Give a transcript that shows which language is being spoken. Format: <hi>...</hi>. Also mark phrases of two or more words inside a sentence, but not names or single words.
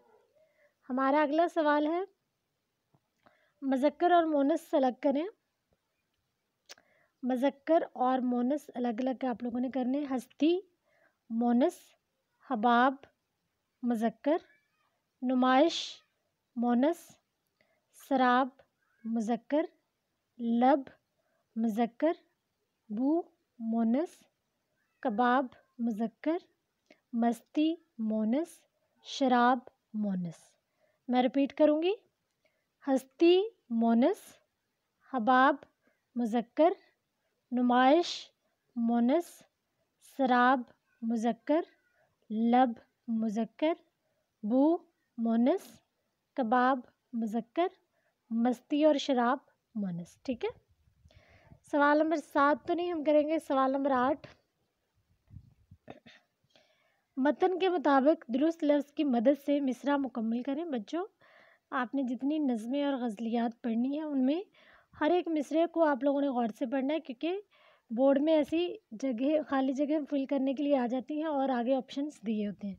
<ur>ہمارا اگلا سوال ہے مذکر اور مونث الگ کریں. مذکر اور مونث الگ الگ آپ لوگوں نے کرنے. ہستی مونث, حباب مذکر, نمائش مونث, سراب مذکر, لب مذکر, بو مونث, کباب مذکر, مستی مونث, شراب مونث. میں ریپیٹ کروں گی. ہستی مونث, حباب مذکر, نمائش مونث, سراب مذکر, لب مذکر, بو مونث, کباب مذکر, مستی اور شراب مونث. ٹھیک ہے. سوال نمبر 7 تو نہیں ہم کریں گے. سوال نمبر 8 متن کے مطابق درست لفظ کی مدد سے مصرع مکمل کریں. بچوں آپ نے جتنی نظمیں اور غزلیات پڑھنی ہیں ان میں ہر ایک مصرعے کو آپ لوگوں نے غور سے پڑھنا ہے کیونکہ بورڈ میں ایسی جگہ خالی جگہ فل کرنے کے لیے آ جاتی ہیں اور آگے آپشنس دیے ہوتے ہیں.</ur>